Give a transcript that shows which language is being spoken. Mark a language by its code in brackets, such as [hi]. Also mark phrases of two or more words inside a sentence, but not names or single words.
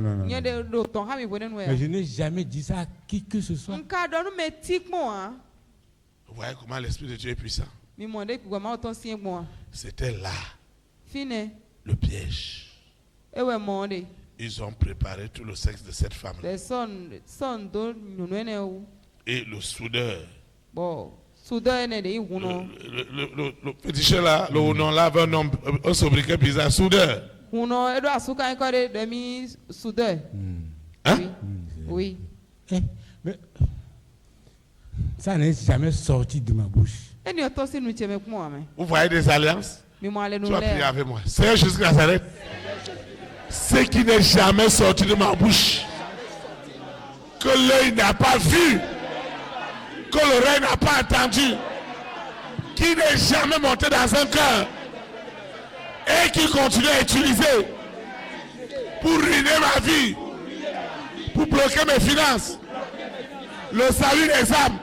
[fr] Mais je n'ai jamais dit ça à qui que ce soit. Vous voyez comment l'Esprit de Dieu est puissant? C'était là le piège. Ils ont préparé tout le sexe de cette femme. le son [fon] do nyɔnu ene wo [fr] Et le soudeur, [fon] bɔn soudeur ene de iwu nɔ [fr] le féticheur là, le nom là avait un nom, un sobriquet bizarre, soudeur. [fon] hunɔ eɖo asuka kɔ de demi soudeur. [fr] Hein? Oui. Eh, mais ça n'est jamais sorti de ma bouche. [fon] Eni o tɔ si nu tse me kpɔn ame. [fr] Vous voyez des alliances? [fon] Mi mɔ ale nu [fr] Tu vas prier lɛ. avec moi. Seigneur Jésus Nazareth, ce qui n'est jamais sorti de ma bouche, que l'œil n'a pas vu, que l'oreille n'a pas entendu, qui n'est jamais monté dans un cœur et qui continue à utiliser pour ruiner ma vie, pour bloquer mes finances, le salut des âmes.